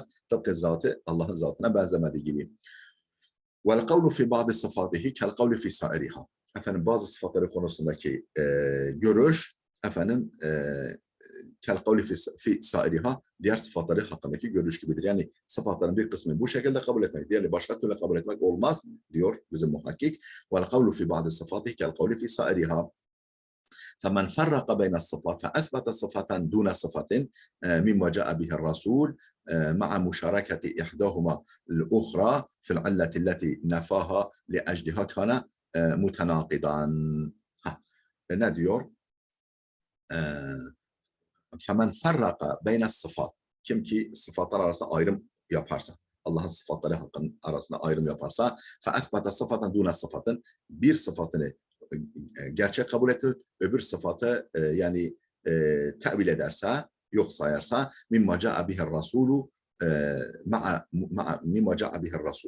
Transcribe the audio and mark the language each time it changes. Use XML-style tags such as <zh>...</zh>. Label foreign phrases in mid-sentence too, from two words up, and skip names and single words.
<tr>Tıpkı zatı Allah'ın zatına benzemediği gibi.</tr> <ar>والقول في بعض صفاته كالقول في سائرها.</ar> <tr>Bazı sıfatları konusundaki görüş</tr> <ar>كالقول في سائرها</ar> <tr>diğer sıfatları hakkındaki görüş gibidir. Yani sıfatların bir kısmını bu şekilde kabul etmek, diğeri başka türlü kabul etmek olmaz diyor bizim muhakkik.</tr> <ar>والقول في بعض صفاته كالقول في سائرها. فمن فرق بين الصفات فأثبت صفة دون صفة مما جاء به الرسول مع مشاركة إحداهما الأخرى في العلة التي نفاها لأجلها كان mutenakidan.</ar> <tr>Ne diyor?</tr> <ar>فمن فرق بين صفات.</ar> <tr>Kim ki sıfatlar arasında ayrım yaparsa, Allah'ın sıfatları arasında ayrım yaparsa,</tr> <ar>فأثبت صفة دون صفة,</ar> <tr>bir sıfatını gerçek kabul etti, öbür sıfatı yani tevil ederse, yok sayarsa,</tr> <ar>مما جاء به الرسول مما جاء به الرسول.</ar>